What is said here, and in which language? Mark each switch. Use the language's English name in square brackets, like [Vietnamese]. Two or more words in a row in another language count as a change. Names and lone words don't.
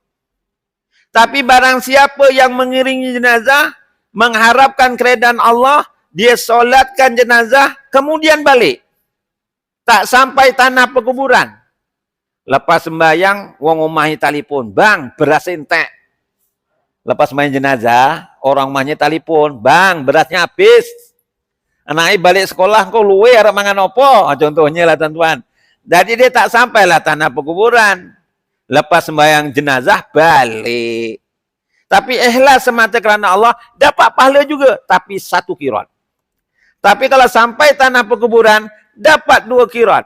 [Malay] Tapi barang siapa yang mengiringi jenazah, mengharapkan keredaan Allah, dia solatkan jenazah, kemudian balik. Tak sampai tanah perkuburan. Lepas sembahyang, [Javanese] wong omahi [Malay] telefon. [Javanese] Bang, beras entek. [Malay] Lepas main jenazah, orang rumahnya telefon, bang, berasnya habis. [Javanese] Anak balik sekolah kau luwe arep mangan opo? [Malay] Contohnya lah tuan-tuan. Jadi dia tak sampailah tanah pekuburan. Lepas sembahyang jenazah balik. Tapi ikhlas semata kerana Allah dapat pahala juga, tapi 1 qirat. Tapi kalau sampai tanah pekuburan dapat 2 qirat.